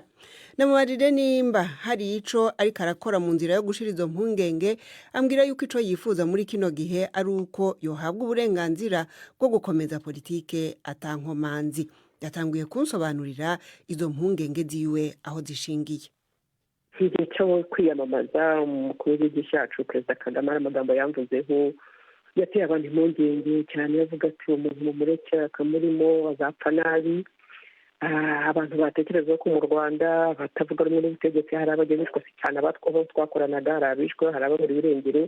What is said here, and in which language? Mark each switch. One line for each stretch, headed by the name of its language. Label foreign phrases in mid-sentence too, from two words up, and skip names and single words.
Rundi: Namubarire nimba hari ico ariko arakora mu nzira yo gushira izo mpungenge, ambwira yuko ico yifuza muri kino gihe ari uko yohabwa uburenganzira bwo gukomeza politike atankomanzi. Yatanguye kunsobanurira izo mpungenge ziwe aho zishingiye.
Kinyarwanda: Igihe cyo kwiyamamaza umukuru w'igihugu cyacu Perezida Kagame amagambo yamvuzeho yateye abantu impungenge cyane, yavuga ati umuntu mumureke akamurimo azapfa nabi. Abantu batekereza ko mu Rwanda batavuga rumwe n'ubutegetsi hari abagezeshwa cyane abatwaho twakoranaga, hari abishwe, hari ababura irengero.